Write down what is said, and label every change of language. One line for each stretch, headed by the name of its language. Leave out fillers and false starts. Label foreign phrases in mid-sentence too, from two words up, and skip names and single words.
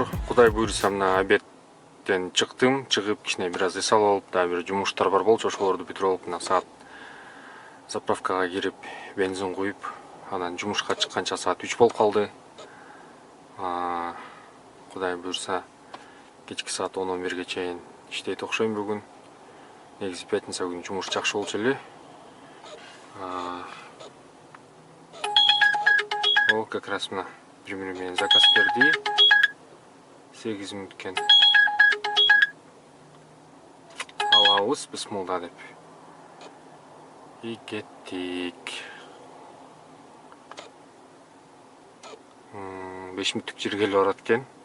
Kyrgyz: Кудай буйруса мына обедтен чыктым, чыгып кичине бир аз эс алып алып, дагы бир жумуштар бар болчу, ошолорду бүтүрүп алып, мына саат заправкага кирип, бензин куюп, анан жумушка чыкканча саат 3 болуп калды. Кудай буйруса кечки саат 10-11ге чейин иштейт окшойм бүгүн. Негизи пятница күнү жумуш жакшы болчу эле. О,
Russian: как раз
Kyrgyz: мына бир менен заказ берди. 8 мүнөткен. Алабыз бисмилла деп. И кеттик. 5 мүнөттүк жерге эле барат экен.